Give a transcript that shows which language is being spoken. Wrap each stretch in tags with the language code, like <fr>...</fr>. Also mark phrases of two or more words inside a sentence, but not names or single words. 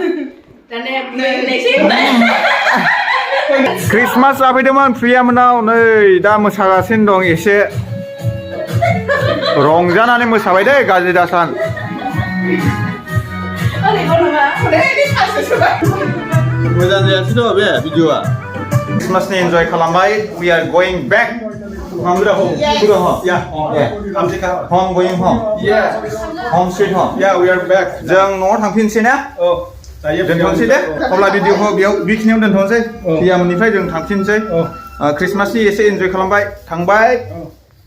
<brx>क्रिसमास जाफैदोंमोन प्रियामोनाव नै दा मोसागासिनो दं एसे रंजानानै मोसाबाय दै गाज्रि दासान मोजां जायासै द' बे भिडिअआ क्रिसमासनि एन्जय खालामबाय</brx> <en>we are going back home going home home sweet home we are back</en> <brx>जों न'आव थांफिनसै ना दोनथ'नोसै दे अब्ला भिडिअखौ बेयाव बेखिनियाव दोनथ'नोसै प्रियामोननिफ्राय जों थांफिनसै क्रिसमासनि एसे एन्जय खालामबाय थांबाय</brx>